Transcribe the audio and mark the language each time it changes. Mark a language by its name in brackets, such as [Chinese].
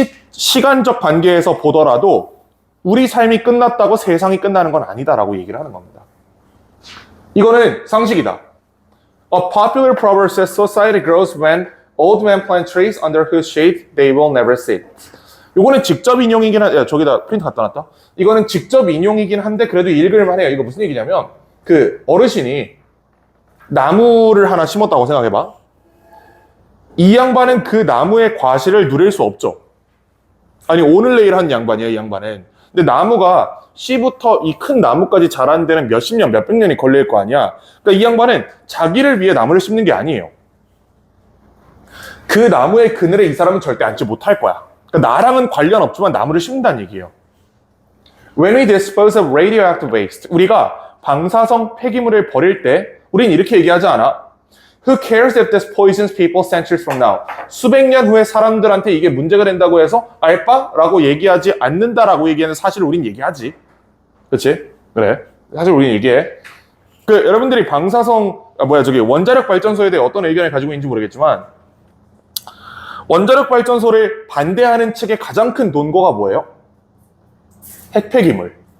[Korean] 시간적 관계에서 보더라도 우리 삶이 끝났다고 세상이 끝나는 건 아니다라고 얘기를 하는 겁니다. 이거는 상식이다. [English] A popular proverb says society grows when old men plant trees under whose shade they will never sit. [Korean] 이거는 직접 인용이긴 한데, 저기다 프린트 갖다 놨다. 이거는 직접 인용이긴 한데 그래도 읽을만 해요. 이거 무슨 얘기냐면 어르신이 나무를 하나 심었다고 생각해봐. 이 양반은 그 나무의 과실을 누릴 수 없죠. 아니 오늘 내일 한 양반이야, 이 양반은. 근데 나무가 씨부터 이 큰 나무까지 자라는 데는 몇십 년, 몇백 년이 걸릴 거 아니야. 그러니까 이 양반은 자기를 위해 나무를 심는 게 아니에요. 그 나무의 그늘에 이 사람은 절대 앉지 못할 거야. 그러니까 나랑은 관련 없지만 나무를 심는다는 얘기예요. [English] When we dispose of radioactive waste, [Korean] 우리가 방사성 폐기물을 버릴 때 우린 이렇게 얘기하지 않아. [English] Who cares if this poisons people centuries from now? [Korean] 수백 년 후에 사람들한테 이게 문제가 된다고 해서 알바? 라고 얘기하지 않는다라고 얘기하는 사실을 우린 얘기하지. 그렇지? 그래. 사실 우린 얘기해. 여러분들이 원자력 발전소에 대해 어떤 의견을 가지고 있는지 모르겠지만 원자력 발전소를 반대하는 측의 가장 큰 논거가 뭐예요? 핵폐기물.